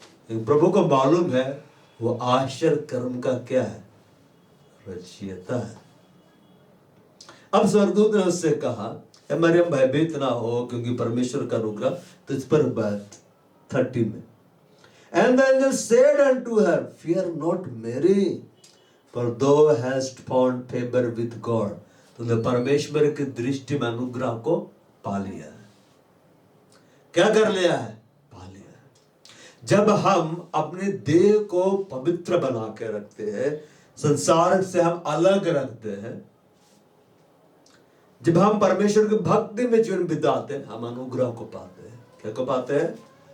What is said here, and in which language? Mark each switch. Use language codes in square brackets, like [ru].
[hi] प्रभु को मालूम है वो आश्चर्य कर्म का क्या है, रचयिता है। अब स्वर्गदूत ने उससे कहा मरियम भयभीत ना हो, क्योंकि परमेश्वर का अनुग्रह तुझ पर बात 30 में। [en] And the angel said unto her, fear not Mary, for thou hast found favor with God। [hi] तूने परमेश्वर की दृष्टि में अनुग्रह को पा लिया है। क्या कर लिया है? पा लिया है। जब हम अपने देह को पवित्र बना के रखते हैं, संसार से हम अलग रखते हैं, जब हम परमेश्वर की भक्ति में जीवन बिताते हैं, हम अनुग्रह को पाते हैं। क्या को पाते हैं?